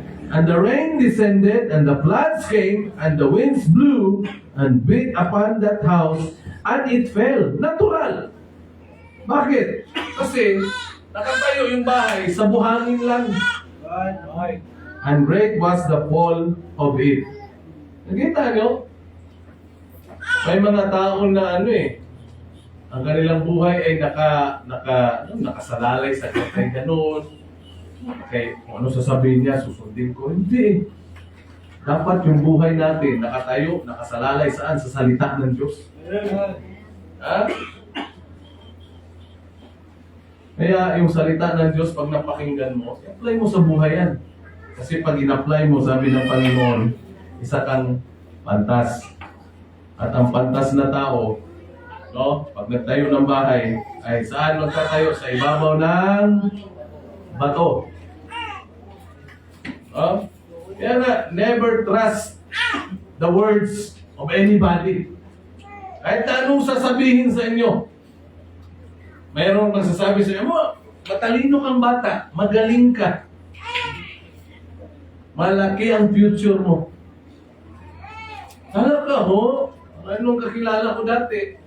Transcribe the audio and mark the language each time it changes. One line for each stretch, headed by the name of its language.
English: And the rain descended, and the floods came, and the winds blew, and beat upon that house, and it fell.
Filipino: Natural. Bakit? Kasi nakatayo yung bahay sa buhangin lang.
English: Right. And great was the fall of it.
Filipino: Nakita nyo? May mga taon na ang kanilang buhay ay nakasalalay sa kay ganun. Okay, kung ano sasabihin niya, susundin ko. Hindi. Dapat yung buhay natin nakatayo, nakasalalay saan? Sa salita ng Diyos. Ha? Kaya yung salita ng Diyos, pag napakinggan mo, i-apply mo sa buhay yan. Kasi pag in-apply mo, sabi ng Panginoon, isa kang pantas. At ang pantas na tao, pag nagtayo ng bahay, ay saan magtatayo? Sa ibabaw ng bato. Kaya nga,
English: never trust the words of anybody.
Filipino: Kahit na anong sasabihin sa inyo. Mayroong magsasabi sa inyo, matalino kang bata, magaling ka. Malaki ang future mo. Talaga anong kakilala ko dati?